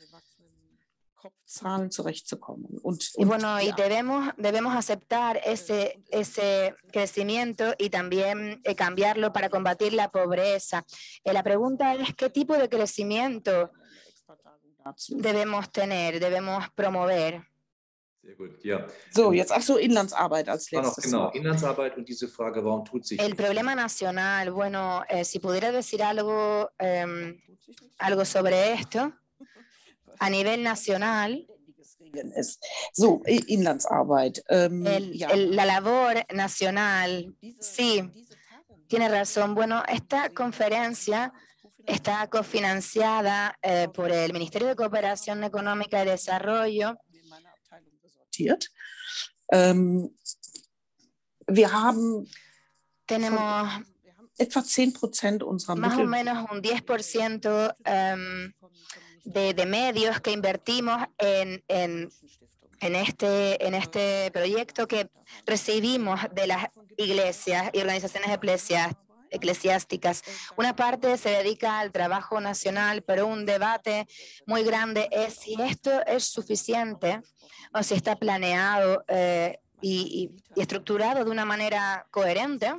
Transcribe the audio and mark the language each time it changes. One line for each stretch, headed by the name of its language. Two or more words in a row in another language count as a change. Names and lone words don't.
Spanish: Y bueno, y debemos aceptar ese crecimiento y también cambiarlo para combatir la pobreza. La pregunta es, ¿qué tipo de crecimiento debemos tener, debemos promover?
German: Sehr gut, ja. So, jetzt Inlandsarbeit als letztes. Genau, Inlandsarbeit und diese Frage, warum tut sich
Spanish: El problema nacional, bueno, si pudiera decir algo sobre esto, a nivel nacional,
German: so, Inlandsarbeit.
Spanish: La labor nacional, sí, tiene razón. Bueno, esta conferencia está cofinanciada por el Ministerio de Cooperación Económica y Desarrollo. Tenemos
German: etwa 10% unserer
Spanish: más o menos un 10% de medios que invertimos en este proyecto que recibimos de las iglesias y organizaciones eclesiásticas. Una parte se dedica al trabajo nacional, pero un debate muy grande es si esto es suficiente o si está planeado y estructurado de una manera coherente.